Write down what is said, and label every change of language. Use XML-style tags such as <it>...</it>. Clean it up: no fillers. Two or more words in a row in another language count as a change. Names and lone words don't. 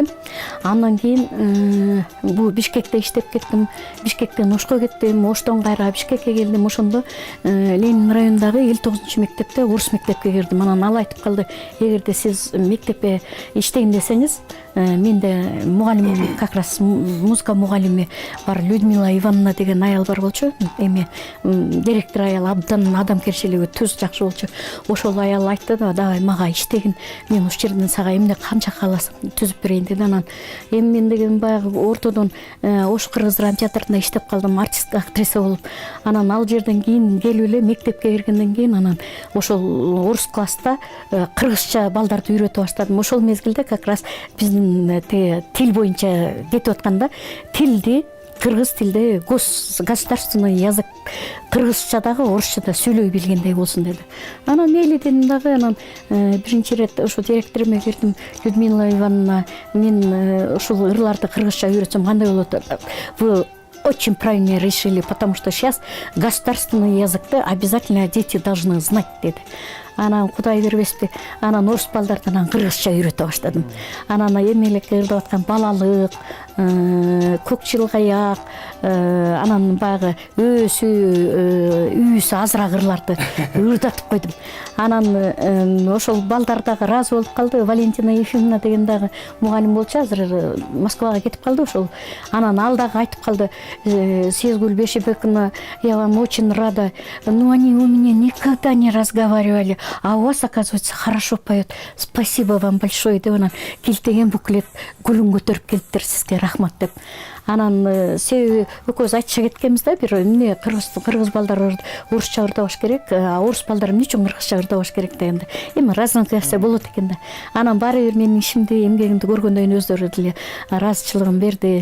<ky>Андан кийин бул Бишкекте иштеп кеттим. Бишкектен Ошко кеттим, Оштон кайра Бишкекке келдим. Ошондо Ленин районундагы 59-мектепте орус мектепке кирдим. Анан ал айтып калды: "Эгерде сиз мектепке иштейин десеңиз, менде мугалимим,</ky> <ru>как раз</ru> <ky>музыка мугалими бар, Людмила Ивановна деген аял бар болчу. Эми директор аял абдан адамкерчилиги түз жакшы болчу. Ошол аял айтты да, давай мага иштегин. Мен ушул жерден сага эмне канча кааласаң түзүп берейин деди. Анан эми мен деген баягы ортодон Ош Кыргыз драма театрында иштеп калдым, артист актриса болуп. Анан ал жерден кийин келип эле мектепке киргенден кийин анан ошол орус класста кыргызча балдарды үйрөтө баштадым. Ошол мезгилде</ky> <ru>как раз</ru> <ky>биздин тил боюнча кетип атканда тилди кыргыз тилде</ky> <ru>государственный язык</ru> <ky>кыргызчадагы орусчада сүйлөй билгендей болсун деди. Анан мейли дедим дагы. Анан биринчи ирет ошо директорума кирдим: Людмила Ивановна, мен ушул ырларды кыргызча үйрөтсөм кандай болот?</ky> <ru>Вы очень правильно решили, потому что сейчас государственный языкты обязательно дети должны знать деди.</ru> <ky>Анан Кудай бербеспи, анан орус балдардан кыргызча үйрөтө баштадым. Анан эмелек ырдап аткан балалык, көк чылгаяк, анан баягы үйүсү азыраак ырларды ырдатып койдум. Анан ошол балдар дагы ыраазы болуп калды. Валентина Ефимовна деген дагы мугалим болчу, азыр Москвага кетип калды ошол. Анан ал дагы айтып калды: "Сезгуль Бешебековна,</ky> <ru>я вам очень рада, но они у меня никогда не разговаривали, а у вас, оказывается, хорошо поет. Спасибо вам большое"</ru> <ky>деп анан килтеген буклет гүлүн көтөрүп келиптир, сизге рахмат деп. Анан себеби экөөбүз айтыша кеткенбиз да, бир эмне кыргыз балдар орусча ырдабаш керек, а орус балдар эмне үчүн кыргызча ырдабаш керек дегенде. Эми разногласие болот экен да. Анан баары бир менин ишимди, эмгегимди көргөндөн кийин өздөрү деле ыраазычылыгын берди.</ky>